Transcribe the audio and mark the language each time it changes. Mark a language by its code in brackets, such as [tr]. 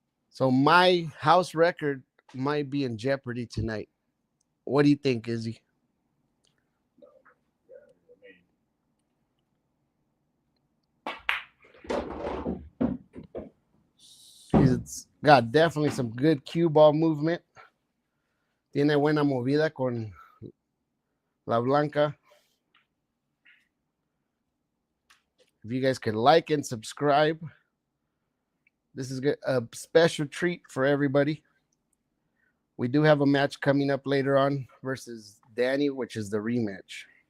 [en] So my house record might be in jeopardy tonight. What do you think, Izzy? He's got definitely some good cue ball movement. [es] Tiene buena movida con la blanca. [en] If you guys could like and subscribe, this is a special treat for everybody. We do have a match coming up later on versus Danny, which is the rematch.